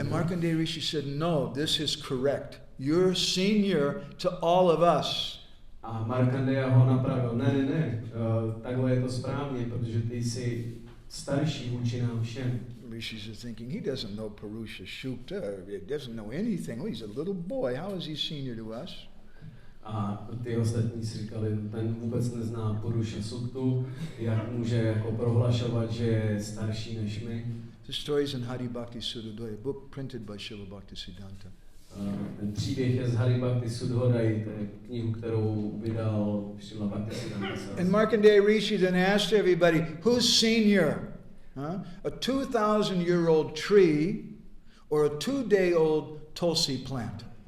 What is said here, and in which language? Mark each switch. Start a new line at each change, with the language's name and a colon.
English: And Markandeya Rishi said, no, this is correct. You're senior to all of us.
Czech: A Markandeya ho napravil, ne, takhle je to správně, protože ty jsi starší vůči nám všem.
English: Rishis are thinking, he doesn't know Purusha Shukta, he doesn't know anything. Oh, he's a little boy, how is he senior to us?
Czech: A ty ostatní si říkali, ten vůbec nezná Purusha Suktu, jak může jako prohlašovat, že je starší než my.
English: The story is in Hari Bhakti Sudhodaya, a book printed by Srila Bhaktisiddhanta.
Czech: Ten příběh je z Hari Bhakti Sudhodaya, to je knihu, kterou vydal Srila Bhaktisiddhanta.
English: And Markandeya Rishi then asked everybody, who's senior? A 2,000-year-old tree or a 2-day-old tulsi plant?